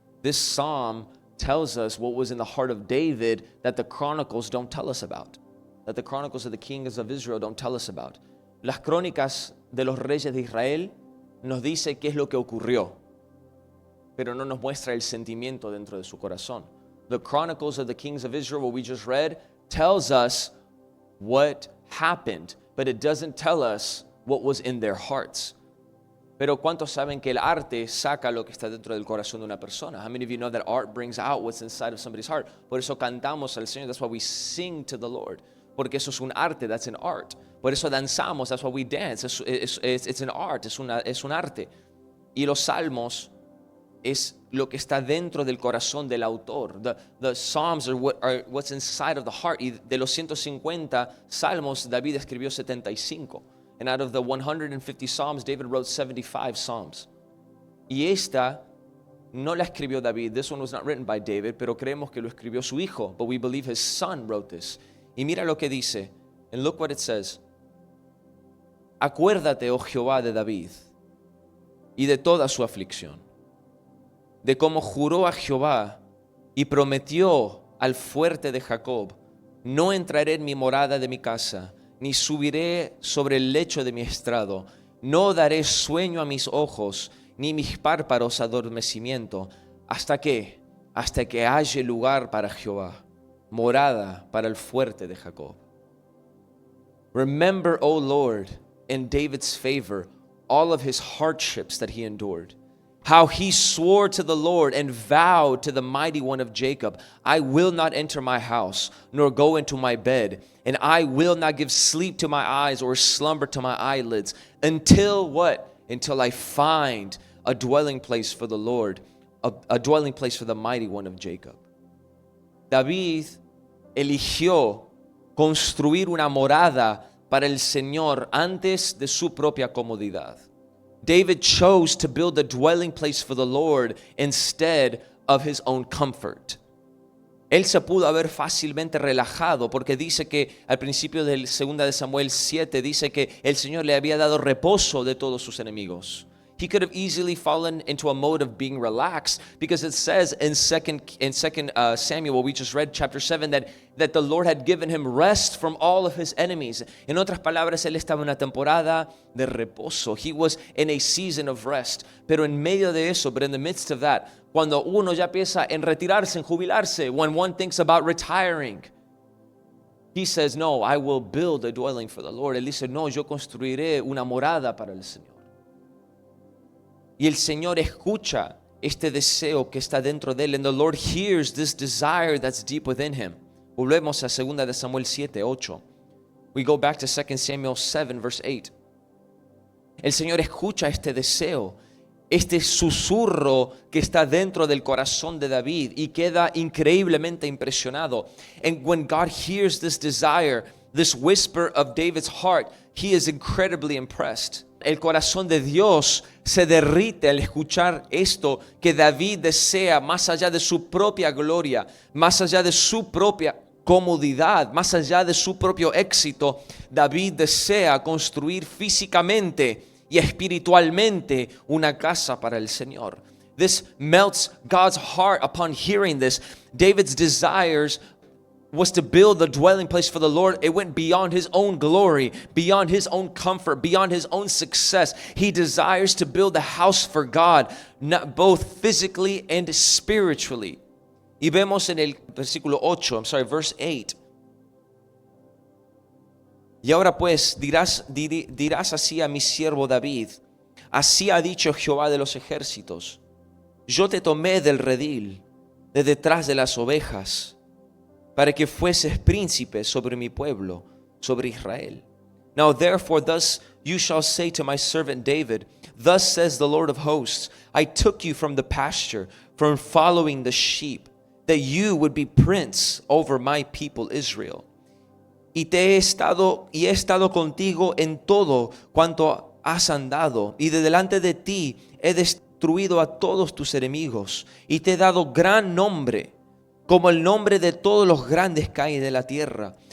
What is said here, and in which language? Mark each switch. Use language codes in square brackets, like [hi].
[en] This psalm tells us what was in the heart of David that the chronicles don't tell us about. That the chronicles of the kings of Israel don't tell us about. [es] Las crónicas de los reyes de Israel nos dice qué es lo que ocurrió, pero no nos muestra el sentimiento dentro de su corazón. [en] The Chronicles of the Kings of Israel, what we just read, tells us what happened, but it doesn't tell us what was in their hearts. [es] Pero ¿cuántos saben que el arte saca lo que está dentro del corazón de una persona? [en] How many of you know that art brings out what's inside of somebody's heart? [es] Por eso cantamos al Señor, [en] that's why we sing to the Lord. [es] Porque eso es un arte, [en] that's an art. [es] Por eso danzamos, [en] that's why we dance. It's an art, [es] es un arte. Y los salmos es lo que está dentro del corazón del autor. [en] The Psalms are what's inside of the heart. [es] Y de los 150 salmos, David escribió 75. [en] And out of the 150 Psalms, David wrote 75 Psalms. [es] Y esta no la escribió David. [en] This one was not written by David, [es] pero creemos que lo escribió su hijo. [en] But we believe his son wrote this. [es] Y mira lo que dice. [en] And look what it says. [es] Acuérdate, oh Jehová, de David y de toda su aflicción, de cómo juró a Jehová y prometió al fuerte de Jacob: no entraré en mi morada de mi casa, ni subiré sobre el lecho de mi estrado, no daré sueño a mis ojos, ni mis párpados adormecimiento, ¿Hasta qué? Hasta que haya lugar para Jehová, morada para el fuerte de Jacob. [en] Remember, O Lord, in David's favor, all of his hardships that he endured. How he swore to the Lord and vowed to the mighty one of Jacob, I will not enter my house, nor go into my bed, and I will not give sleep to my eyes or slumber to my eyelids, until what? Until I find a dwelling place for the Lord, a dwelling place for the mighty one of Jacob. [es] David eligió construir una morada para el Señor antes de su propia comodidad. [en] David chose to build a dwelling place for the Lord instead of his own comfort. [es] Él se pudo haber fácilmente relajado porque dice que al principio del 2 de Samuel 7 dice que el Señor le había dado reposo de todos sus enemigos. [en] He could have easily fallen into a mode of being relaxed because it says in 2 Samuel, we just read chapter 7, that the Lord had given him rest from all of his enemies. [es] En otras palabras, él estaba en una temporada de reposo. [en] He was in a season of rest. [es] Pero en medio de eso, [en] but in the midst of that, [es] cuando uno ya piensa en retirarse, en jubilarse, [en] when one thinks about retiring, he says, no, I will build a dwelling for the Lord. [es] Él dice, no, yo construiré una morada para el Señor. Y el Señor escucha este deseo que está dentro de él. [en] And the Lord hears this desire that's deep within him. [es] Volvemos a 2 de Samuel 7, 8. [en] We go back to 2 Samuel 7, verse 8. [es] El Señor escucha este deseo, este susurro que está dentro del corazón de David y queda increíblemente impresionado. [en] And when God hears this desire, this whisper of David's heart, he is incredibly impressed. [es] El corazón de Dios se derrite al escuchar esto que David desea más allá de su propia gloria, más allá de su propia comodidad, más allá de su propio éxito. David desea construir físicamente y espiritualmente una casa para el Señor. [en] This melts God's heart upon hearing this. David's desires was to build a dwelling place for the Lord. It went beyond his own glory, beyond his own comfort, beyond his own success. He desires to build a house for God, not both physically and spiritually. [es] Y vemos en el versículo 8, [en] verse 8. [es] Y ahora pues dirás así a mi siervo David, así ha dicho Jehová de los ejércitos, yo te tomé del redil, de detrás de las ovejas, para que fueses príncipe sobre mi pueblo, sobre Israel. [en] Now therefore thus you shall say to my servant David, thus says the Lord of hosts, I took you from the pasture, from following the sheep, that you would be prince over my people Israel. [es] Y he estado contigo en todo cuanto has andado, y de delante de ti he destruido a todos tus enemigos, y te he dado gran nombre, como el nombre de todos los grandes que hay de la tierra.